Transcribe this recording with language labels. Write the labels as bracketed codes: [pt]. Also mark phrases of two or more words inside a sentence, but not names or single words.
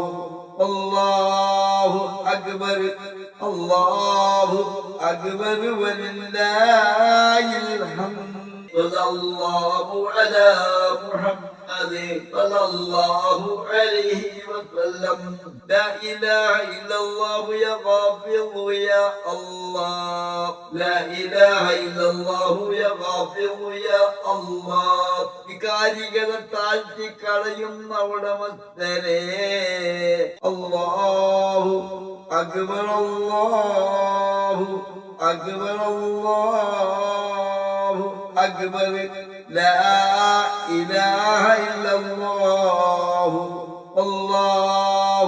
[ar] الله أكبر الله أكبر ولله الحمد صلى الله على محمد صلى الله عليه وسلم لا إله إلا الله يا غافر يا الله لا إله إلا الله يا غافر يا الله [ml] വികാരികളെ താഴ്ത്തിക്കളയുന്ന ഉടമസ്ഥനെ [ar] الله أكبر الله أكبر الله أكبر لا إله إلا الله الله